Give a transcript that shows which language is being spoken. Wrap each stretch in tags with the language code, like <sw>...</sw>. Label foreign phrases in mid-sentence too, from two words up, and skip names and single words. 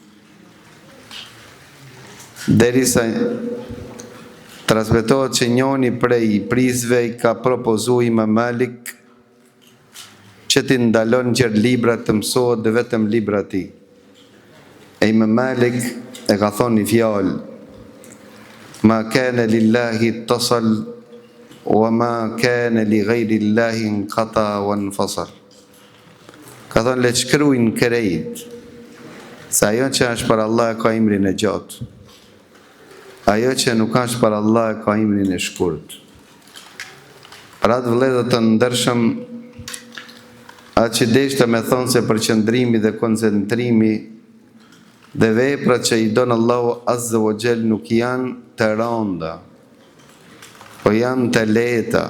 <sq>Derisa transmetohet që njëri prej prisve I ka propozuar Imam Malik që t'i ndalon që libra të mësohet dhe vetëm libra ti. E Imam Malik e ka thonë një fjalë,</sq> <ar>ما كان لله اتصل وما كان لغير الله انقطع وانفصل.</ar> <sq>Ka thonë le të shkruajnë krejt se ajo që është për Allah ka imrin e gjatë, ajo që nuk është për Allah ka imrin e shkurt. Pra të vëllezër të ndershëm, atë që deshte me thonë se përqendrimi dhe koncentrimi dhe veprat që I donë Allahu</sq> <ar>عز وجل</ar> <sq>nuk janë të rënda, po janë të lehta.</sq>